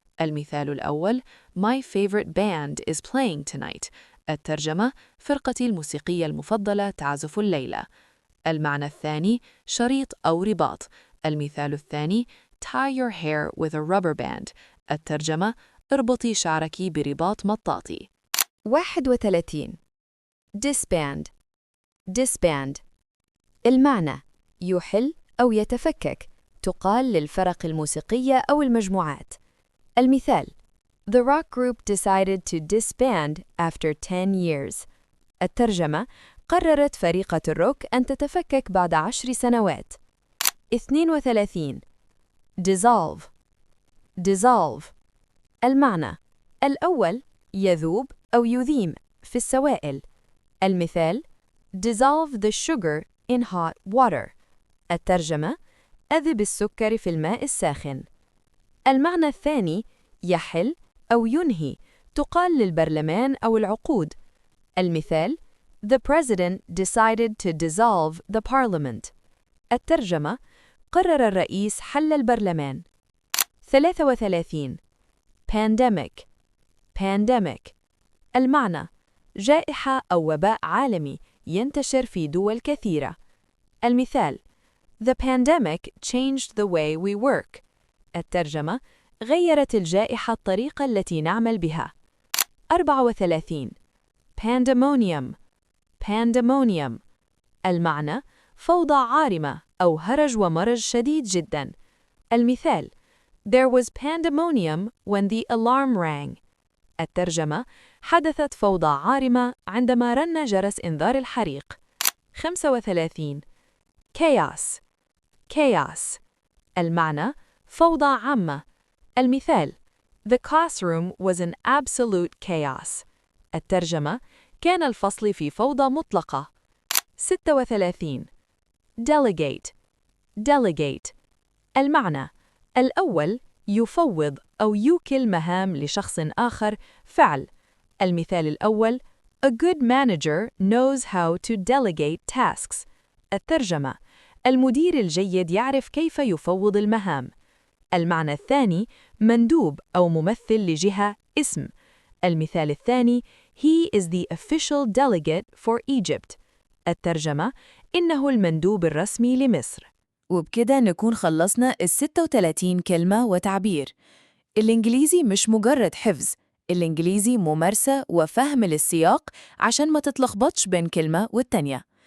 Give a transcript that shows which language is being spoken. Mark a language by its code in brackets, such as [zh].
[ar] المثال الأول [en] My favorite band is playing tonight. [ar] الترجمة فرقتي الموسيقية المفضلة تعزف الليلة. المعنى الثاني شريط أو رباط. المثال الثاني [en] Tie your hair with a rubber band. [ar] الترجمة اربطي شعرك برباط مطاطي. 31. disband المعنى يحل أو يتفكك. تقال للفرق الموسيقية أو المجموعات. المثال [en] The rock group decided to disband after 10 years. [ar] الترجمة قررت فريقة الروك أن تتفكك بعد 10 سنوات. [en] 32. dissolve. [ar] dissolve المعنى: الأول يذوب أو يذيم في السوائل. [en] المثال: dissolve the sugar in hot water. [ar] الترجمة: أذب السكر في الماء الساخن. المعنى الثاني يحل أو ينهي، تقال للبرلمان أو العقود. [en] المثال: The president decided to dissolve the parliament. [ar] الترجمة: قرر الرئيس حل البرلمان. [en] 33. pandemic. [ar] pandemic المعنى: جائحة أو وباء عالمي ينتشر في دول كثيرة. [en] المثال: The pandemic changed the way we work. [ar] الترجمة: غيرت الجائحة الطريقة التي نعمل بها. [en] 34. pandemonium. [ar] pandemonium المعنى: فوضى عارمة أو هرج ومرج شديد جدا. [en] المثال: There was pandemonium when the alarm rang. [ar] الترجمة: حدثت فوضى عارمة عندما رن جرس إنذار الحريق. [en] 35. chaos. [ar] chaos المعنى: فوضى عامة. [en] المثال: The classroom was in absolute chaos. [ar] الترجمة: كان الفصل في فوضى مطلقة. [en] 36. delegate. [ar] delegate المعنى: الأول يفوض أو يوكل مهام لشخص آخر فعل. [en] المثال الأول: A good manager knows how to delegate tasks. [ar] الترجمة: المدير الجيد يعرف كيف يفوض المهام. المعنى الثاني: مندوب أو ممثل لجهة اسم. [en] المثال الثاني: He is the official delegate for Egypt. [ar] الترجمة: إنه المندوب الرسمي لمصر. وبكده نكون خلصنا 36 كلمة وتعبير. الإنجليزي مش مجرد حفظ، الإنجليزي ممارسة وفهم للسياق عشان ما تتلخبطش بين كلمة والتانية.